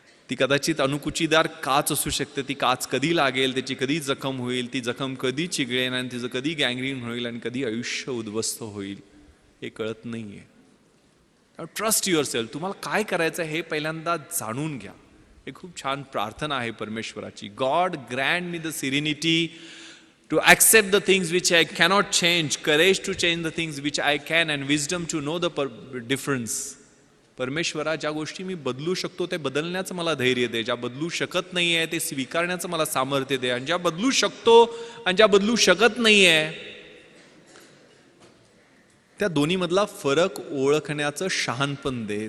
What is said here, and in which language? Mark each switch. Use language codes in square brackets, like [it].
[mr] ती कदाचित अणुकुचीदार काच असू शकते. ती काच कधी लागेल, त्याची कधी जखम होईल, ती जखम कधी चिघळेल, आणि तिचं कधी गँग्रीन होईल, आणि कधी आयुष्य उद्ध्वस्त होईल, हे कळत नाही आहे. [en] Trust yourself. [mr] तुम्हाला काय करायचं हे पहिल्यांदा जाणून घ्या. हे खूप छान प्रार्थना आहे परमेश्वराची. [en] God grant me the serenity to accept the things which I cannot change, courage to change the things which I can, and wisdom to know the difference. [mr] परमेश्वरा, ज्या गोष्टी मी बदलू शकतो ते बदलण्याचं मला धैर्य दे. ज्या बदलू शकत नाही आहे ते स्वीकारण्याचं मला सामर्थ्य दे. आणि ज्या बदलू शकतो आणि ज्या बदलू शकत नाही आहे, त्या दोन्ही मधला फरक ओळखण्याचं शहाणपण दे.